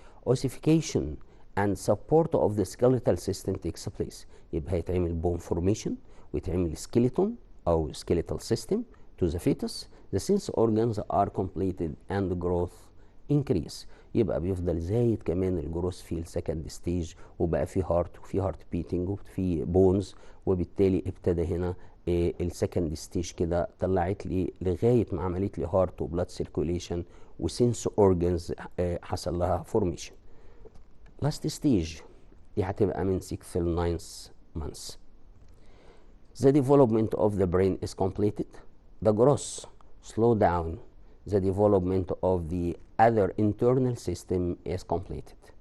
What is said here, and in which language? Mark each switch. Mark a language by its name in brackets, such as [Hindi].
[English] Ossification and support of the skeletal system takes place. [Arabic] يبقى هيتعمل [English] bone formation [Arabic] ويتعمل skeleton أو skeletal system to the fetus. [English] The sense organs are completed and growth increase. [Arabic] يبقى بيفضل زايد كمان الجروث في السكند ستيج، وبقى في هارت وفي هارت بيتنج وفي بونز، وبالتالي ابتدى هنا السكند ستيج كده طلعت لي لغايه ما عملت لي هارت وبلاد سيركوليشن وسنس اورجنز حصل لها فورميشن. [English] last stage [Arabic] دي هتبقى من 6 till 9 months. [English] The development of the brain is completed. The growth slow down. The development of the other internal system is completed.